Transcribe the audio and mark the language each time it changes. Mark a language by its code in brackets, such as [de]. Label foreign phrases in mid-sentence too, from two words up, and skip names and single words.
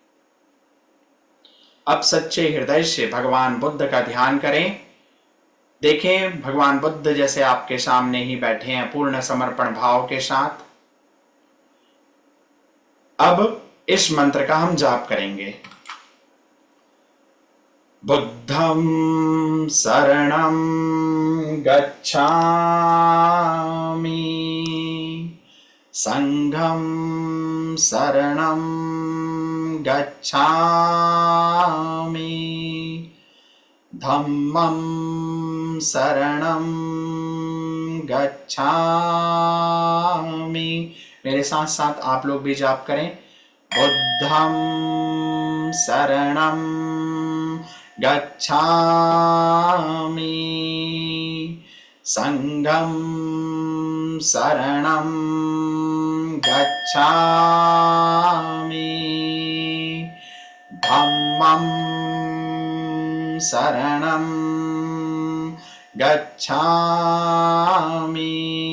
[hi] अब सच्चे हृदय से भगवान बुद्ध का ध्यान करें। देखें, भगवान बुद्ध जैसे आपके सामने ही बैठे हैं पूर्ण समर्पण भाव के साथ। अब इस मंत्र का हम जाप करेंगे। [pi] बुद्धं शरणं गच्छामि, संघं शरणं गच्छामि, धम्मं शरणं गच्छामि। [hi] मेरे साथ साथ आप लोग भी जाप करें। [pi] बुद्धं शरणं गच्छामि, संघं शरणं गच्छामि, धम्मं शरणं गच्छामि,